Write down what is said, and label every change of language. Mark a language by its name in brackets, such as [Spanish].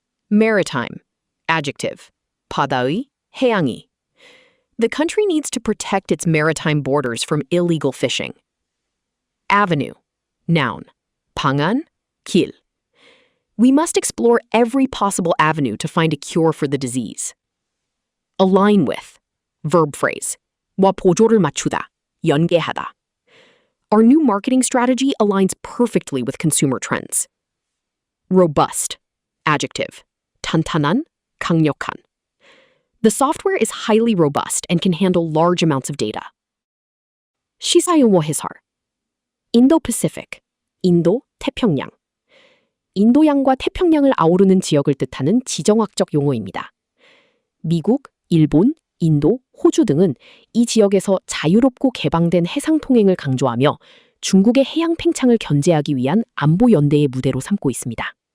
[English] Maritime. Adjective. [Korean] 바다의, 해양이. [English] The country needs to protect its maritime borders from illegal fishing. Avenue. Noun. [Korean] 방안, 길. [English] We must explore every possible avenue to find a cure for the disease. Align with. Verb phrase. [Korean] 와 보조를 맞추다, 연계하다. [English] Our new marketing strategy aligns perfectly with consumer trends. Robust. Adjective. [Korean] 탄탄한, 강력한. [English] The software is highly robust and can handle large amounts of data. [Korean] 시사용어 해설. Indo-Pacific, 인도, 태평양. 인도양과 태평양을 아우르는 지역을 뜻하는 지정학적 용어입니다. 미국, 일본, 인도, 호주 등은 이 지역에서 자유롭고 개방된 해상 통행을 강조하며 중국의 해양 팽창을 견제하기 위한 안보 연대의 무대로 삼고 있습니다.